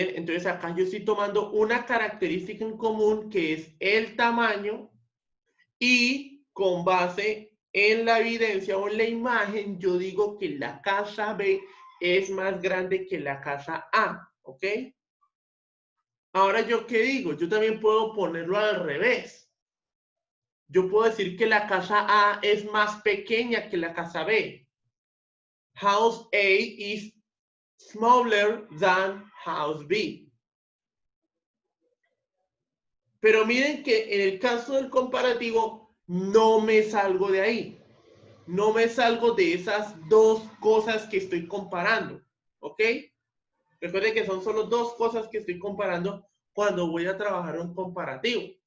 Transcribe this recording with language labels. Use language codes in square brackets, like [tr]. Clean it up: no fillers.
[es] Entonces acá yo estoy tomando una característica en común que es el tamaño y con base en la evidencia o en la imagen yo digo que la casa B es más grande que la casa A. ¿Ok? Ahora yo qué digo, yo también puedo ponerlo al revés. Yo puedo decir que la casa A es más pequeña que la casa B. [en] House A is smaller than house B. [es] Pero miren que en el caso del comparativo no me salgo de ahí. No me salgo de esas dos cosas que estoy comparando. ¿Ok? Recuerden que son solo dos cosas que estoy comparando cuando voy a trabajar un comparativo.